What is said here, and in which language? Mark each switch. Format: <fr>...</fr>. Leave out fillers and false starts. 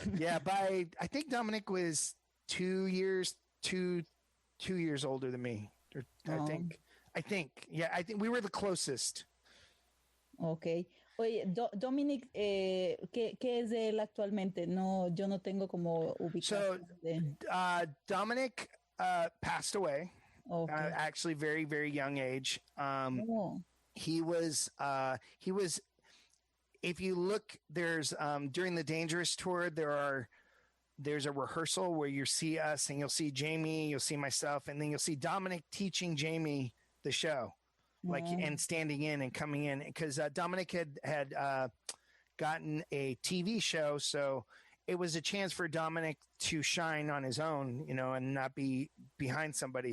<en>Yeah, I think Dominic was 2 years older than me. I think. Yeah, I think we were the closest. Okay.</en> <es>Oye, Dominic, ¿qué es de él actualmente? No, yo no tengo como ubicación.</es> <en>So, Dominic passed away. Okay. Actually, very, very young age. He was. If you look, there's during the Dangerous tour, there are there's a rehearsal where you see us and you'll see Jamie, you'll see myself, and then you'll see Dominic teaching Jamie the show, like, and standing in and coming in, because Dominic had gotten a TV show, so it was a chance for Dominic to shine on his own, and not be behind somebody.</en>